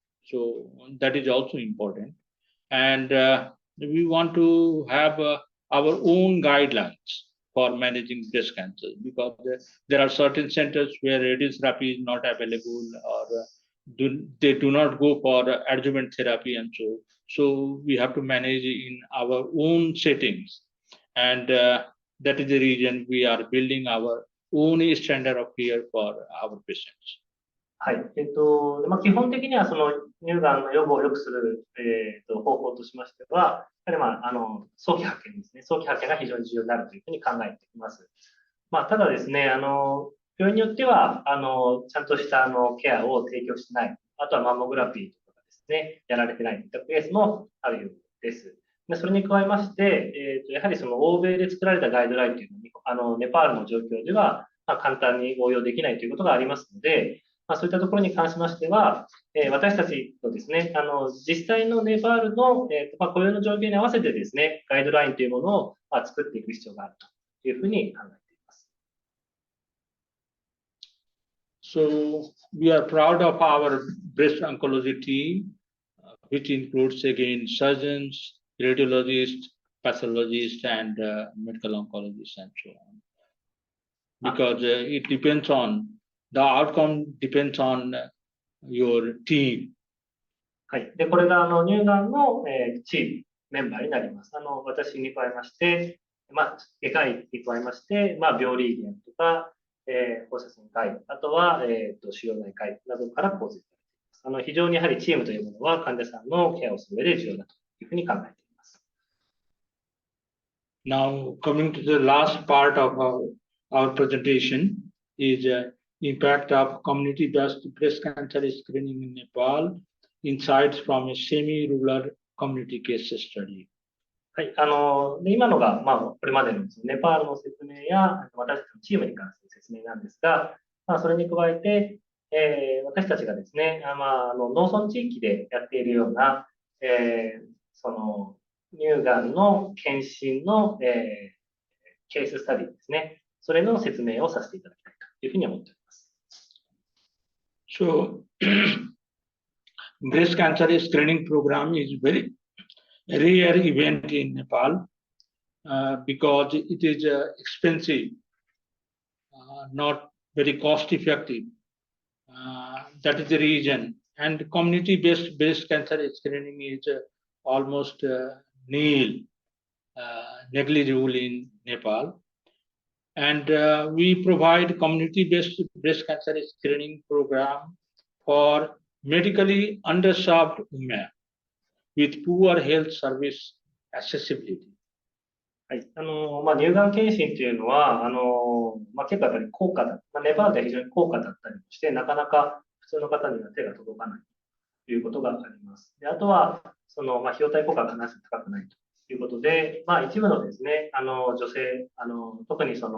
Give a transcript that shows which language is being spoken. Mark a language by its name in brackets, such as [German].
[English] So that is also important. And we want to have our own guidelines for managing breast cancer, because there are certain centers where radiotherapy is not available, or they do not go for adjuvant therapy, and so we have to manage in our own settings. And that is the reason we are building our own standard of care for our patients. [Japanese] はい。基本的にはその乳がんの予防を良くする、方法としましては、やはり早期発見ですね。早期発見が非常に重要になるというふうに考えています。ただですね、病院によっては、ちゃんとしたケアを提供してない。あとはマンモグラフィーとかですね、やられてないといったケースもあるようです。でそれに加えまして、やはりその欧米で作られたガイドラインというのに、ネパールの状況では、簡単に応用できないということがありますので、そういったところに関しましては、私たちとですね、実際のネパールの、雇用の状況に合わせてですね、ガイドラインというものを、作っていく必要があるというふうに考えています。 [English] So we are proud of our breast oncology team, which includes again surgeons, radiologists, pathologists, and medical oncologists, and so on. Because it depends on the outcome depends on your team. [Japanese] はい。で、これが乳がんの、チーム、メンバーになります。私に加えまして、外科医に加えまして、病理医であるとか、放射線科医、あとは、腫瘍内科医などから構成されています。非常にやはりチームというものは患者さんのケアをする上で重要だというふうに考えています。 [English] Now, coming to the last part of our presentation is impact of community-based breast cancer screening in Nepal, insights from a semi-rural community case study. [Japanese] はい。で今のが、これまでのネパールの説明や、私たちのチームに関する説明なんですが、それに加えて、私たちがですね、農村地域でやっているような、その乳がんの検診の、ケーススタディですね。それの説明をさせていただきたいというふうに思っております。 [English] So, breast cancer screening program is very rare event in Nepal because it is expensive, not very cost effective. That is the reason. And community-based breast cancer screening is almost nil, negligible in Nepal. And we provide community-based breast cancer screening program for medically underserved women with poor health service accessibility. [Japanese] はい。乳がん検診というのは、結構やっぱり高価だ。ネパールでは非常に高価だったりして、なかなか普通の方には手が届かないということがあります。であとは、費用対効果が必ず高くないということで、一部のですね、女性、特に